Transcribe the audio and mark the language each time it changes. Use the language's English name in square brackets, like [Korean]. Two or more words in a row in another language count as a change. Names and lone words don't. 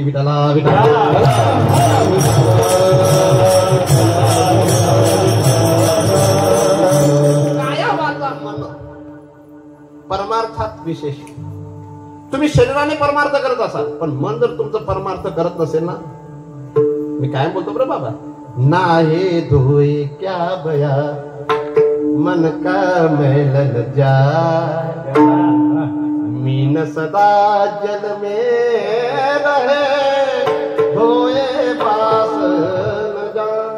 [Marathi] विठाला विठाला काया वाचा मन परमार्थात विशेष. तुम्ही शरीराने परमार्थ करत असाल पण मन जर तुमचं परमार्थ करत नसेल ना, मी काय बोलतो बरं बाबा, [Hindi] नाहे धोए क्या बया मन का मैलन जा, मीन सदा जल में रहे धोए पास न जा.